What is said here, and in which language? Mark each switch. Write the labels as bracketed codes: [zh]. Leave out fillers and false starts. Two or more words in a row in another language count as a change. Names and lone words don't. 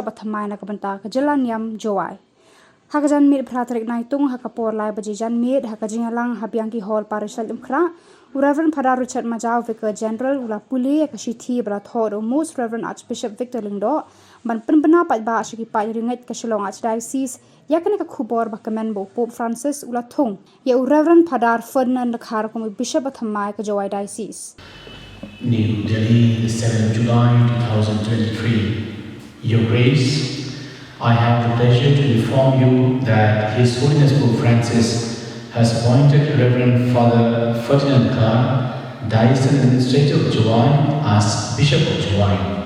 [kha] Bathymmai na kabenta ka Jelanyam Jowai hakajan mit Phadar naitung haka por lai bajejan mit haka jingalang habiang ki hall parishal umkhra Reverend Phadar Richard Majau Vicar General ula puli ka shithi bra thod most Reverend Archbishop Victor Lingdo ban penbena pat ba ashiki pa ringet ka Shillong Archdiocese yakane ka khubor ba kamen bo Pope Francis ula thong ye Reverend Phadar Ferdinand Dkhar ko Bishop Bathymmai ka Jowai Diocese. [en] New Delhi, the 7th July 2023. Your Grace, I have the pleasure to inform you that His Holiness Pope Francis has appointed Reverend Father Ferdinand Dkhar, Diocese Administrator of Jowai, as Bishop of Jowai.